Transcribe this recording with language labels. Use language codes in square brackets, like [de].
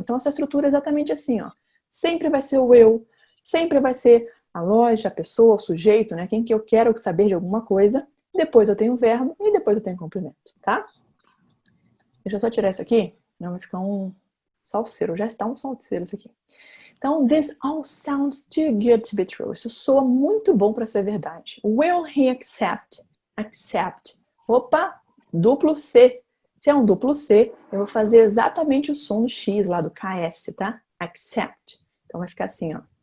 [pt] Então, essa estrutura é exatamente assim, ó. Sempre vai ser o will, sempre vai ser a loja, a pessoa, o sujeito, né? Quem que eu quero saber de alguma coisa. Depois eu tenho o verbo e depois eu tenho o complemento, tá? Deixa eu só tirar isso aqui, não vai ficar um salseiro. Já está um salseiro isso aqui. [en] Então, this all sounds too good to be true. [pt] Isso soa muito bom para ser verdade. [en] Will he accept? [pt] Accept. Opa, duplo C. Se é um duplo C, eu vou fazer exatamente o som do X lá do KS, tá? Accept. Então vai ficar assim, ó.